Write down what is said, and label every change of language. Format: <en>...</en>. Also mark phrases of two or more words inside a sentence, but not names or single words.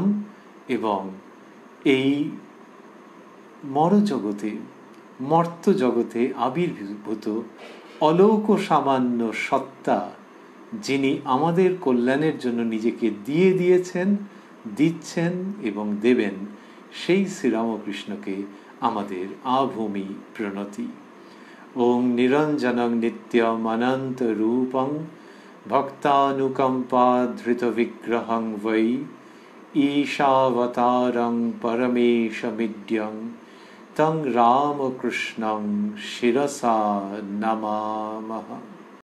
<bn>এবং এই মরজগতে, মর্ত জগতে আবির্ভূত অলৌক সামান্য সত্তা, যিনি আমাদের কল্যাণের জন্য নিজেকে দিয়ে দিয়েছেন, দিচ্ছেন এবং দেবেন, সেই শ্রীরামকৃষ্ণকে আমাদের আভূমি প্রণতি।</bn> <sa>ওং নিরঞ্জনং নিত্যম অনন্ত রূপং भक्तानुकम्पाधृतविग्रहं वै ईशावतारं परमेशमिड्यं तं रामकृष्णं शिरसा नमामः।</sa>